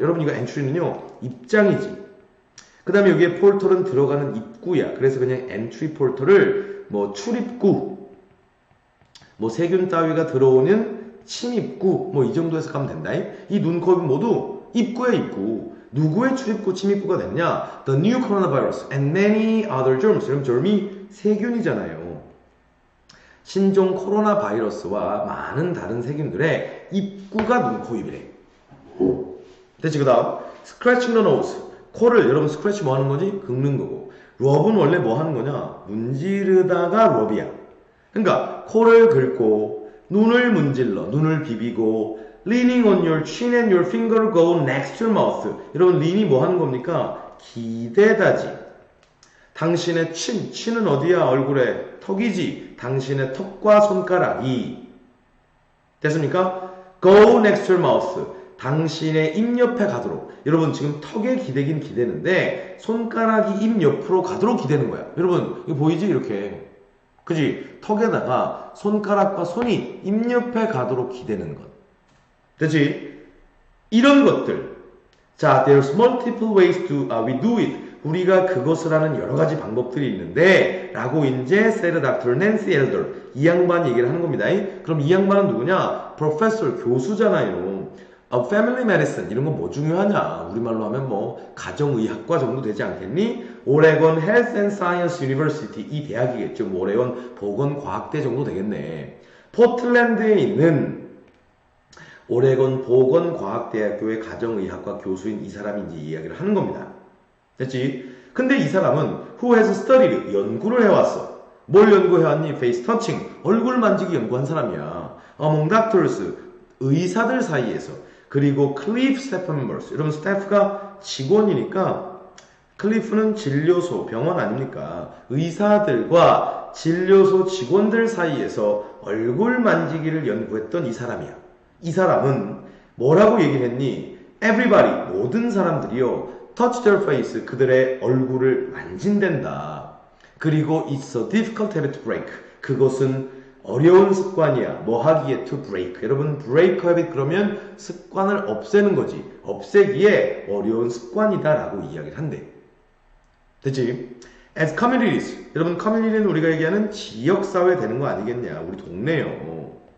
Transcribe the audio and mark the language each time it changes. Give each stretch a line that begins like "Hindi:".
Korean: 여러분 이거 entry는요. 입장이지. 그 다음에 여기에 portal은 들어가는 입구야. 그래서 그냥 entry portal을 뭐 출입구 뭐 세균 따위가 들어오는 침입구 뭐 이 정도 해석하면 된다. 이 눈, 코, 입은 모두 입구야 입구. 누구의 출입구, 침입구가 됐냐?
English: The new coronavirus and many other germs.
Korean: 그럼 germ이 세균이잖아요. 신종 코로나 바이러스와 많은 다른 세균들의 입구가 눈, 코, 입이래. 됐지? 그 다음
English: scratching the nose.
Korean: 코를 여러분 스크래치 뭐 하는 거지? 긁는 거고. 럽은 원래 뭐 하는 거냐? 문지르다가 럽이야. 그러니까 코를 긁고 눈을 문질러, 눈을 비비고
English: leaning on your chin and your finger go next to your mouth.
Korean: 여러분, lean이 뭐 하는 겁니까? 기대다지. 당신의 친은 어디야? 얼굴에 턱이지. 당신의 턱과 손가락이. 됐습니까?
English: Go next to your mouth.
Korean: 당신의 입 옆에 가도록. 여러분 지금 턱에 기대긴 기대는데 손가락이 입 옆으로 가도록 기대는 거야. 여러분 이거 보이지? 이렇게. 그지? 턱에다가 손가락과 손이 입 옆에 가도록 기대는 것. 그치? 이런 것들.
English: 자, there's multiple ways to we do it.
Korean: 우리가 그것을 하는 여러 가지 방법들이 있는데 라고 이제
English: said Dr.
Korean: Nancy Elder 이 양반 얘기를 하는 겁니다. 그럼 이 양반은 누구냐? Professor, 교수잖아요. Family Medicine 이런 거 뭐 중요하냐? 우리말로 하면 뭐 가정의학과 정도 되지 않겠니?
English: 오레곤 Health and Science University 이 대학이겠죠.
Korean: 뭐 오레곤 보건과학대 정도 되겠네. 포틀랜드에 있는 오레곤 보건과학대학교의 가정의학과 교수인 이 사람이 이제 이야기를 하는 겁니다. 됐지? 근데 이 사람은
English: who has studied
Korean: 연구를 해왔어. 뭘 연구해왔니? face touching 얼굴 만지기 연구한 사람이야.
English: among doctors
Korean: 의사들 사이에서. 그리고 클리프 스태프 멤버스. 여러분 스태프가 직원이니까 클리프는 진료소 병원 아닙니까? 의사들과 진료소 직원들 사이에서 얼굴 만지기를 연구했던 이 사람이야. 이 사람은 뭐라고 얘기를 했니?
English: Everybody
Korean: 모든 사람들이요
English: touch their face
Korean: 그들의 얼굴을 만진댄다.
English: 그리고 it's a difficult habit to break
Korean: 그것은 어려운 습관이야. 뭐 하기에 to break. 여러분 break habit 그러면 습관을 없애는 거지. 없애기에 어려운 습관이다 라고 이야기를 한대. 됐지?
English: As communities.
Korean: 여러분 community는 우리가 얘기하는 지역사회 되는 거 아니겠냐. 우리 동네요.